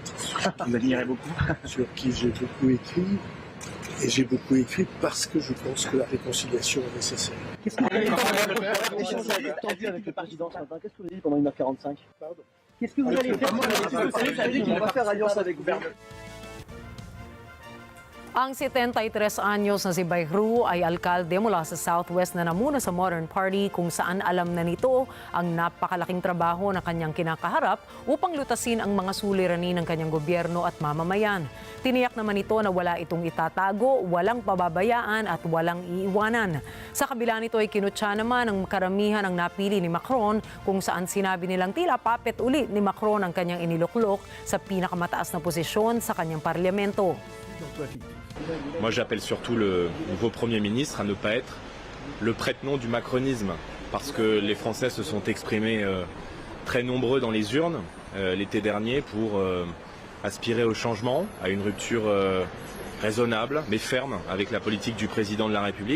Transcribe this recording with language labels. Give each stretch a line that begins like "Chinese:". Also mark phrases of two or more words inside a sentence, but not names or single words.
French: Vous admirez beaucoup. Sur qui j'ai beaucoup écrit. Et j'ai beaucoup écrit parce que je pense que la réconciliation est nécessaire. Qu'est-ce que vous avez tendu avec le président ce matin? Qu'est-ce que vous avez dit pendant 1h45? Pardon. Qu'est-ce que vous allez faire? Vous avez dit qu'on va faire alliance avec le gouvernement.
Filipino: Ang 73 anyos na si Bayrou ay alkalde mula sa Southwest na namuna sa Modern Party kung saan alam na nito ang napakalaking trabaho na kanyang kinakaharap upang lutasin ang mga suliranin ng kanyang gobyerno at mamamayan. Tiniyak naman ito na wala itong itatago, walang pababayaan at walang iiwanan. Sa kabila nito ay kinutya naman ang karamihan ang napili ni Macron kung saan sinabi nilang tila papet uli ni Macron ang kanyang iniluklok sa pinakamataas na posisyon sa kanyang parlamento.
French: Moi, j'appelle surtout le nouveau Premier ministre à ne pas être le prête-nom du macronisme, parce que les Français se sont exprimés très nombreux dans les urnes l'été dernier pour aspirer au changement, à une rupture raisonnable mais ferme avec la politique du président de la République.